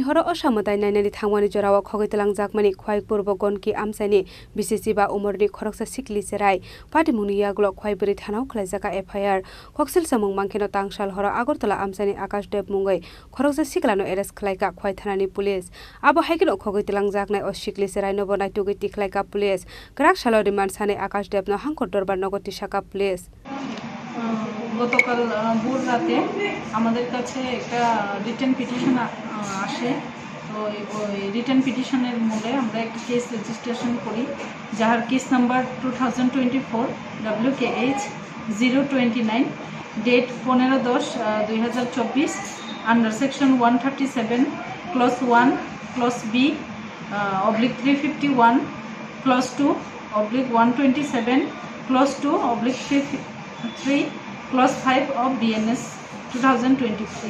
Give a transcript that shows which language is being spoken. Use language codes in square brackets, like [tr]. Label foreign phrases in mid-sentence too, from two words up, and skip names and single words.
[trp] हर असामताय नायनानि थांमानि जराव खगैतलांजाकमानि खवाइपूर्व गनकी आमसाइनि बीसीसी बा उमरनि खरसा सिखलि सिराय पाटिमुनि यागुल खवाइबरै थानाव खलाइजाखा एफआईआर कक्सिलसा मुं मानखेनो तांसाल हर आगरतला आमसाइनि आकाशदेव मुङै खरसा सिखलानो एरेस्ट खलाइ खवाइ थानानि पुलिस आबो हाइकेन खगैतलांजाकनाय असिखलि सिराय नब नायटुगै तिखलाइका पुलिस ग्राक सालो रिमान्ड सानै आकाशदेवनो हांखर दरबार नगति शाखा पुलिस [bn] গতকাল ভোর রাতে আমাদের কাছে একটা [en] written petition [bn] আসে। তো ওই [en] return petition's [bn] মূলে আমরা একটা [en] case registration [bn] করি, যার [en] case number [bn] 2024 WKH 029, ডেট 15/10/2024, [en] under section 137 clause 1 clause B /351 clause 2 /127 clause 2 /3 clause 5 of BNS 2023.